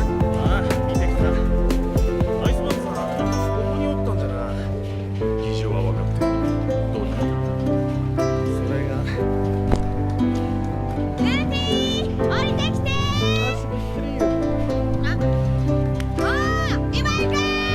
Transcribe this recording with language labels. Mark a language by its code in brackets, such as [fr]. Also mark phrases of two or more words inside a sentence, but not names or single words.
[ja] ああ、見てきた。アイスマンさん、ここにおったんじゃな。事情は分かってる。どうだ？それが。ルフィ、降りてきて。 [pt] Nossa, que frio. [ja] おー、今行く。